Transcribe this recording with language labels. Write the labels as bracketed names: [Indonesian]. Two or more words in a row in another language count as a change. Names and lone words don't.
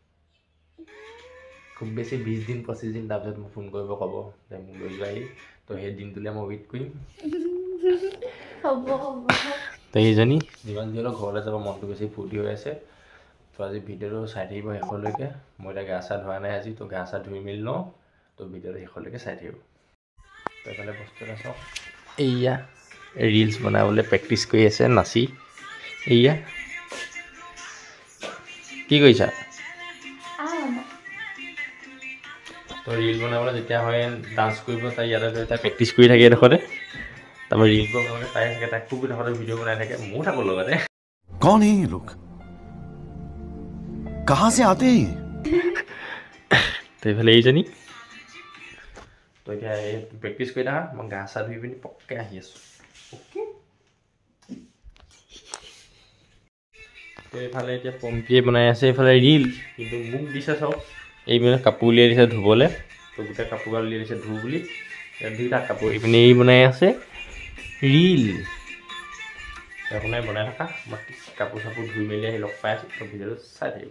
[Assamese] খুব বেছি 20 দিন 25 দিন তাৰপিছত মোক ফোন কৰিব ক'ব যে মোক লৈ যোৱাহি তো সেই দিনটোলৈ মই ৱেইট কৰিম তো এইজনী যিমান যি হ'লেও ঘৰলৈ যাব মনটো বেছি ফূৰ্তি হৈ আছে তো আজি ভিডিঅ'টো চাই থাকিব শেষলৈকে মই এতিয়া গা চা ধোৱা নাই আজি তো গা চা ধুই মেলি লওঁ তো ভিডিঅ'টো শেষলৈকে চাই থাকিব তো এইফালে বস্তু এটা চাওক এইয়া ৰিলছ বনাবলৈ প্ৰেক্টিচ কৰি আছে নাচি এইয়া কি কৰিছা তো ৰিল বনাবলৈ যেতিয়া হয় ডান্স কৰিব তাই ইয়াতে তাই প্ৰেক্টিচ কৰি থাকে এডোখৰতে তাৰপৰা ৰিল বনাবলৈ তাই থাকে তাই খুব এডোখৰতে ভিডিঅ' বনাই থাকে মোৰ থাকোঁ লগতে [Hindi] कौन है ये लोग कहाँ से आते हैं [Assamese] তো এইফালে এইজনী তো এতিয়া এই প্ৰেক্টিচ কৰি থাকা মই গা চা ধুই পিনি পককৈ আহি আছোঁ অ'কে তো এইফালে এতিয়া পম্পিয়ে বনাই আছে এইফালে ৰিল কিন্তু মোক দিছে চাওক এইপিনে কাপোৰ উলিয়াই দিছে ধুবলৈ তো গোটেই কাপোৰ উলিয়াই দিছে ধুওঁ বুলি দুইটা কাপোৰ এইপিনে এই বনাই আছে ৰিল আপোনাৰ বনাই থকা মই কাপোৰ চাপোৰ ধুই মেলি আহি লগ পাই আছোঁ তো ভিডিঅ'টো চাই থাকিব